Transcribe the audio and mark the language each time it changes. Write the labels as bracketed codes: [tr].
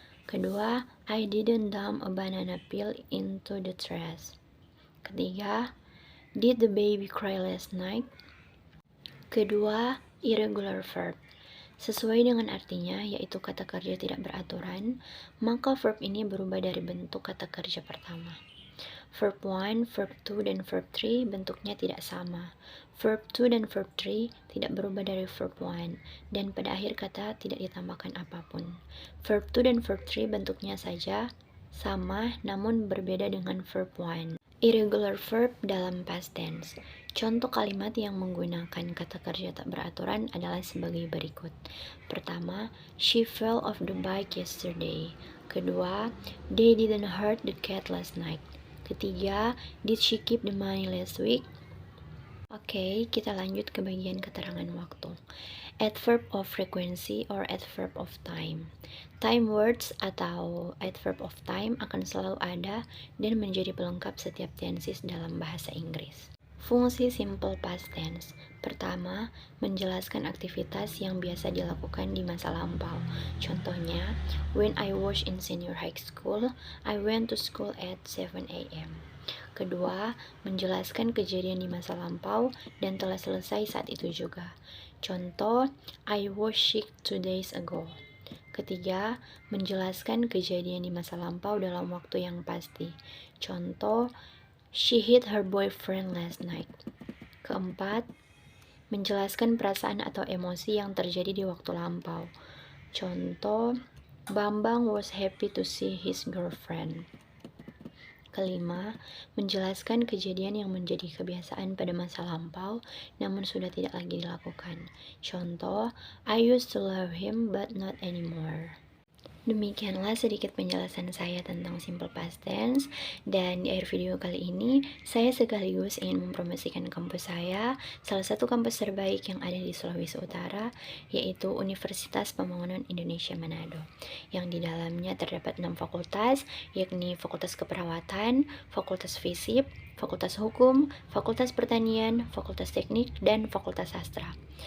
[en] Kedua, I didn't dump a banana peel into the trash. Ketiga, did the baby cry last night? [id] Kedua, irregular verb. Sesuai dengan artinya, yaitu kata kerja tidak beraturan, maka verb ini berubah dari bentuk kata kerja pertama. Verb 1, verb 2, dan verb 3 bentuknya tidak sama. Verb 2 dan verb 3 tidak berubah dari verb 1, dan pada akhir kata tidak ditambahkan apapun. Verb 2 dan verb 3 bentuknya saja sama, namun berbeda dengan verb 1. Irregular verb dalam past tense. Contoh kalimat yang menggunakan kata kerja tak beraturan adalah sebagai berikut. [en] Pertama, she fell off the bike yesterday. Kedua, they didn't hurt the cat last night. Ketiga, did she keep the money last week? [id] Oke, kita lanjut ke bagian keterangan waktu. Adverb of frequency or adverb of time. Time words atau adverb of time akan selalu ada dan menjadi pelengkap setiap tenses dalam bahasa Inggris. Fungsi simple past tense. Pertama, menjelaskan aktivitas yang biasa dilakukan di masa lampau. [en] Contohnya, when I was in senior high school, I went to school at 7 a.m. [id] Kedua, menjelaskan kejadian di masa lampau dan telah selesai saat itu juga. Contoh, [en] I was sick 2 days ago. [id] Ketiga, menjelaskan kejadian di masa lampau dalam waktu yang pasti. [en] Contoh, she hit her boyfriend last night. [id] Keempat, menjelaskan perasaan atau emosi yang terjadi di waktu lampau. [en] Contoh, Bambang was happy to see his girlfriend. [id] Kelima, menjelaskan kejadian yang menjadi kebiasaan pada masa lampau namun sudah tidak lagi dilakukan. [en] Contoh, I used to love him but not anymore. [id] Demikianlah sedikit penjelasan saya tentang simple past tense, dan di akhir video kali ini saya sekaligus ingin mempromosikan kampus saya, salah satu kampus terbaik yang ada di Sulawesi Utara, yaitu Universitas Pembangunan Indonesia Manado, yang di dalamnya terdapat 6 fakultas, yakni Fakultas Keperawatan, Fakultas Fisip, Fakultas Hukum, Fakultas Pertanian, Fakultas Teknik, dan Fakultas Sastra.